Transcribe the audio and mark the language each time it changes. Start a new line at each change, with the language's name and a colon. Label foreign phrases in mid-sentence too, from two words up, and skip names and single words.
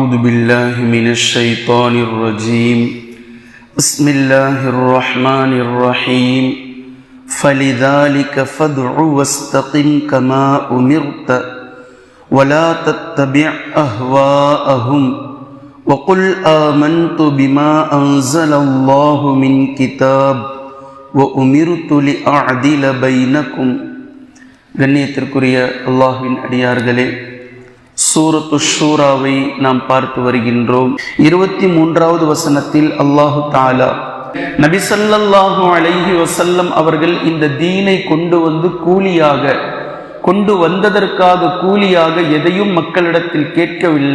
Arabic: أعوذ بالله من الشيطان الرجيم بسم الله الرحمن الرحيم فلذلك فادع واستقم كما أمرت ولا تتبع أهواءهم وقل آمنت بما أنزل الله من كتاب وأمرت لأعدل بينكم.
Tamil: கண்ணியத்திற்குரிய அல்லாஹ்வின் அடியார்களே, சூரத்து ஷூராவை நாம் பார்த்து வருகின்றோம். 23வது வசனத்தில் அல்லாஹு தஆலா நபி
Arabic: صلى الله عليه وسلم
Tamil: அவர்கள் இந்த தீனை கொண்டு வந்ததற்காக கூலியாக எதையும் மக்களிடத்தில் கேட்கவில்லை.